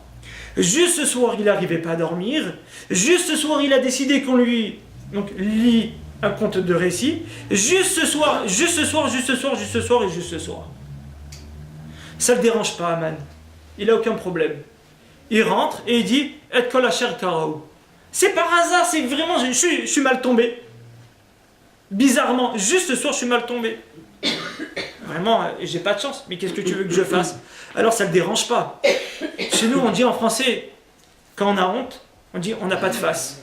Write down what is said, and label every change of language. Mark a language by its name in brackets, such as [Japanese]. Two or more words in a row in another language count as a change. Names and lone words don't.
[French] Juste ce soir, il n'arrivait pas à dormir. Juste ce soir, il a décidé qu'on lui lit un conte de récit. Juste ce soir, juste ce soir, juste ce soir, juste ce soir et juste ce soir. Ça ne le dérange pas, Aman. Il n'a aucun problème. Il rentre et il dit « [Hebrew] את כל אשר קרהו ». [French] C'est par hasard, c'est vraiment, je suis mal tombé. Bizarrement, juste ce soir, je suis mal tombé. Vraiment, j'ai pas de chance, mais qu'est-ce que tu veux que je fasse? Alors ça ne le dérange pas. Chez nous, on dit en français, quand on a honte, on dit on n'a pas de face.